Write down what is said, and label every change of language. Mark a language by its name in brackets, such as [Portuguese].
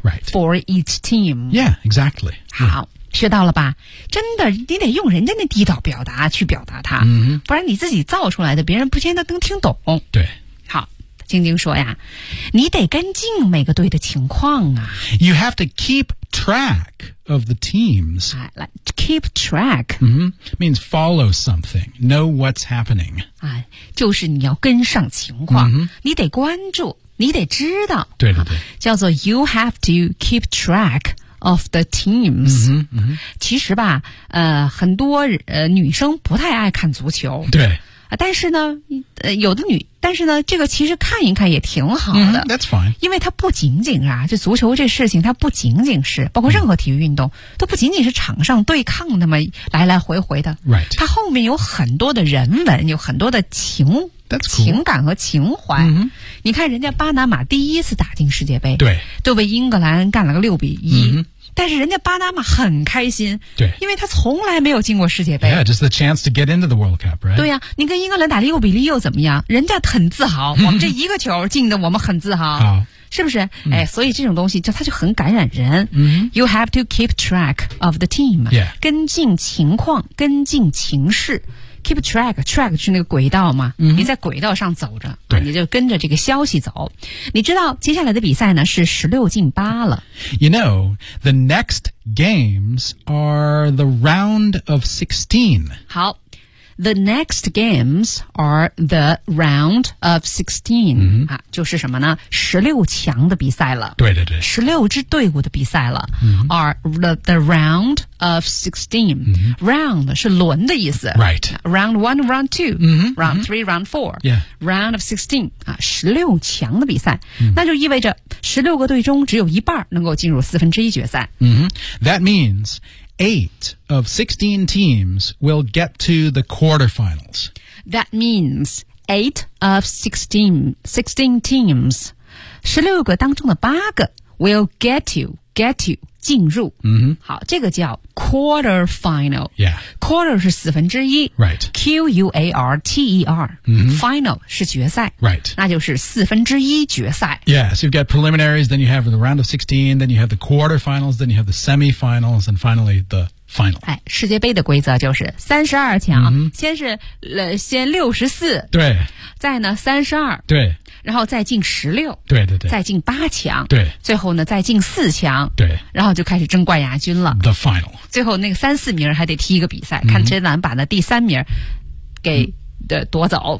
[English] right. for each team? Yeah, exactly. [Chinese] 好。学到了吧？真的，你得用人家那地道表达去表达它，不然你自己造出来的，别人不见得能听懂。对，好，晶晶说呀，你得跟进每个队的情况啊。 [English] You have to keep track of the teams. Keep track、 means follow something, know what's happening. [Chinese] 啊，就是你要跟上情况，你得关注，你得知道。对对对，叫做 [English] You have to keep track. Of the teams, [Chinese] 其实吧，很多女生不太爱看足球。对，但是呢有的女但是呢这个其实看一看也挺好的。 [English] Mm-hmm, that's fine. [Chinese] 因为它不仅仅啊就足球这事情它不仅仅是包括任何体育运动、mm-hmm. 都不仅仅是场上对抗那么来来回回的。 [English] Right. [Chinese] 它后面有很多的人文有很多的情、 [English] that's cool. [Chinese] 情感和情怀。 Mm-hmm. 你看人家巴拿马第一次打进世界杯对就被英格兰干了个6-1。 Mm-hmm. 但是人家巴拿马很开心对因为他从来没有进过世界杯 [English] Yeah, just the chance to get into the World Cup, right? [Chinese] 对呀、啊、你跟英格兰打6-0又怎么样人家很自豪我们这一个球进的我们很自豪是不是、嗯、哎，所以这种东西就它就很感染人、嗯、 [English] You have to keep track of the team、 yeah. [Chinese] 跟进情况跟进情势 [English] Keep track track [Chinese] 是那个轨道嘛、嗯、你在轨道上走着对你就跟着这个消息走你知道接下来的比赛呢是16-8了 [English] You know, the next games are the round of 16 好 The next games are the round of 16、嗯 [Chinese] 啊、就是什么呢16强的比赛了对对对 16支队伍的比赛了、嗯、 [English] are the round of 16、嗯、 [Chinese] round 是轮的意思 [English] right round 1 round 2、嗯、 round 3、嗯、round 4、 yeah. round of 16、 [Chinese] 啊、16强的比赛、嗯、那就意味着16个队中只有一半能够进入四分之一决赛、 [English] 嗯、That means 8 of 16 teams will get to the quarterfinals That means 8 of 16 teams [Chinese] 16个当中的8个 [English] will get to [Chinese] 进入、嗯、好这个叫 quarterfinal、 [English] yeah. [Chinese] quarter 是四分之一、 [English] right. Q-U-A-R-T-E-R、嗯、 [Chinese] final 是决赛、 [English] right. [Chinese] 那就是四分之一决赛 [English] Yeah, so you've got preliminaries then you have the round of 16 then you have the quarterfinals then you have the semifinals and finally the final、 [Chinese] 哎、世界杯的规则就是32强、嗯、先是先64 对再呢32 对然后再进16 对对对再进8强对最后呢再进4强对然后就开始争冠亚军了 [English] The final [Chinese] 最后那个三四名还得踢一个比赛、嗯、看谁能把那第三名给、嗯、夺走、